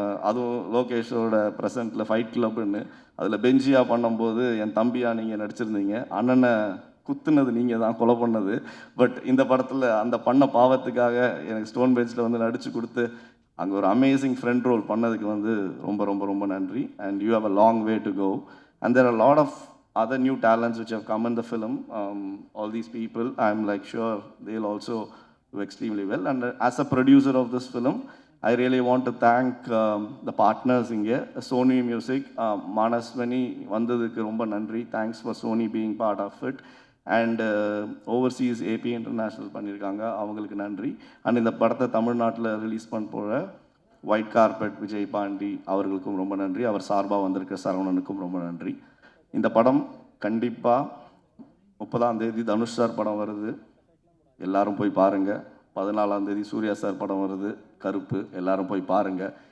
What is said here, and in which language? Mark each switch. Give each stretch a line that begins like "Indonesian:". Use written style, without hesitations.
Tamil: அதுவும் லோகேஷோட ப்ரெசண்ட்டில் ஃபைட் கிளப்னு. அதில் பெஞ்சியாக பண்ணும்போது என் தம்பியாக நீங்கள் நடிச்சிருந்தீங்க. அண்ணனை குத்துனது நீங்கள் தான், கொலை பண்ணது. பட் இந்த படத்தில் அந்த பண்ண பாவத்துக்காக எனக்கு ஸ்டோன் பெஞ்சில் வந்து நடித்து கொடுத்து அங்கே ஒரு அமேசிங் ஃப்ரெண்ட் ரோல் பண்ணதுக்கு வந்து ரொம்ப ரொம்ப ரொம்ப நன்றி.
English: And you have a long way to go. And there are lot of other new talents which have come in the film. All these people, I'm like sure they'll also do extremely well. And as a producer of this film, I really want to thank the partners
Tamil: inge,
English: Sony Music, Manaswani
Tamil: vandadukku romba nandri.
English: Thanks for Sony being part of it. And overseas AP International
Tamil: பண்ணியிருக்காங்க, அவங்களுக்கு நன்றி. And இந்த படத்தை தமிழ்நாட்டில் release பண்ண போகிற white carpet Vijay Pandi அவர்களுக்கும் ரொம்ப நன்றி. அவர் சார்பாக வந்திருக்க சரவணனுக்கும் ரொம்ப நன்றி. இந்த படம் கண்டிப்பாக 30ஆம் தேதி தனுஷ் சார் படம் வருது, எல்லாரும் போய் பாருங்கள். 14ஆம் தேதி சூர்யா சார் படம் வருது, கருப்பு, எல்லாரும் போய் பாருங்கள்.